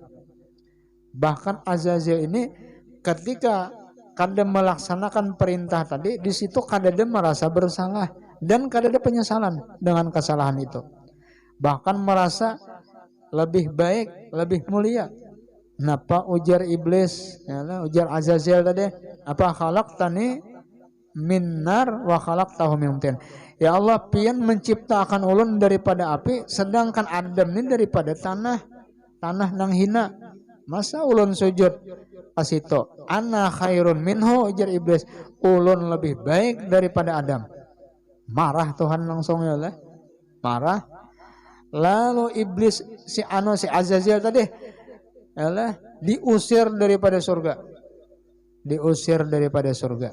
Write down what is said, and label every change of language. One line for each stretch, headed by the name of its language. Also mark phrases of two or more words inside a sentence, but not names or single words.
Banjar: Bahkan Azazil ini ketika kada melaksanakan perintah tadi, di situ kada ada merasa bersalah dan kada ada penyesalan dengan kesalahan itu. Bahkan merasa lebih baik, lebih mulia. Napa ujar iblis, ya, ujar Azazil tadi,
Arabic: apa khalaqtani min nar wa khalaqtahu min tin. Ya Allah,
Banjar: pian menciptakan ulun daripada api, sedangkan Adam ini daripada tanah nang hina. Masa ulun sujud pas itu?
Arabic: Ana khairun minhu,
Banjar: ujar iblis, ulun lebih baik daripada Adam. Marah Tuhan langsung
Arabic: ya Allah.
Banjar: Marah. Lalu iblis si Azazil tadi yalah, diusir daripada surga. Diusir daripada surga.